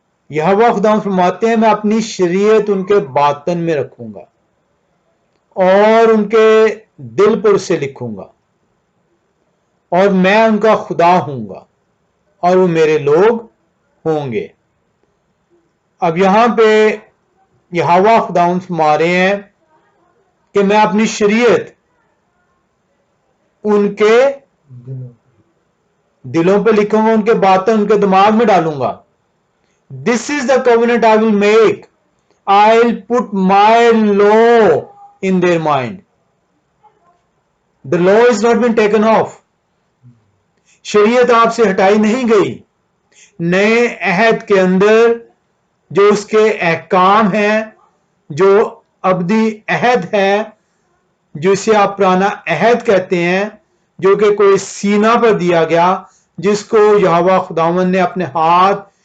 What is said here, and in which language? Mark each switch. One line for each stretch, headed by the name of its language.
Urdu: یہوہ خدا فرماتے ہیں میں اپنی شریعت ان کے باطن میں رکھوں گا اور ان کے دل پر اسے لکھوں گا، اور میں ان کا خدا ہوں گا اور وہ میرے لوگ ہوں گے۔ اب یہاں پہ یہوہ خداوند فرما رہے ہیں کہ میں اپنی شریعت ان کے دلوں پہ لکھوں گا، ان کے باطن، ان کے دماغ میں ڈالوں گا۔
English: This is the covenant I will make. I'll put my law in their mind. The law is not been taken off.
Urdu: شریعت آپ سے ہٹائی نہیں گئی۔ نئے عہد کے اندر جو اس کے احکام ہیں، جو ابدی عہد ہے، جو اسے آپ پرانا عہد کہتے ہیں، جو کہ کوئی سینہ پر دیا گیا، جس کو یہوہ خداوند نے اپنے ہاتھ